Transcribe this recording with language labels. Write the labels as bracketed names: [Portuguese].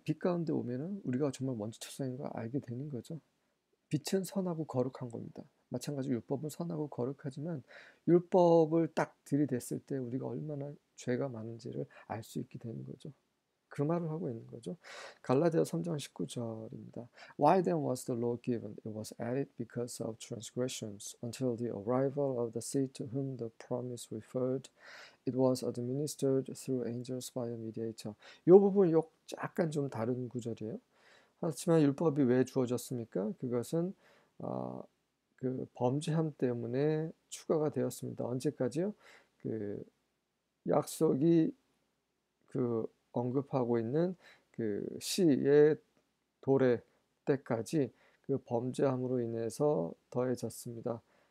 [Korean] 빛 가운데 오면은 우리가 정말 먼지투성인 걸 알게 되는 거죠. 빛은 선하고 거룩한 겁니다. 마찬가지로 율법은 선하고 거룩하지만 율법을 딱 들이댔을 때 우리가 얼마나 죄가 많은지를 알 수 있게 되는 거죠. 그 말을 하고 있는 거죠. 갈라디아 3장 19절입니다. [English] Why then was the law given? It was added because of transgressions until the arrival of the seed to whom the promise referred. It was administered through angels by a mediator. [Korean] 이 부분 약간 좀 다른 구절이에요. 하지만 율법이 왜 주어졌습니까? 그것은 그 범죄함 때문에 추가가 되었습니다. 언제까지요? 그 약속이 그 언급하고 있는 그 시의 도래 때까지 그 범죄함으로 인해서 더해졌습니다.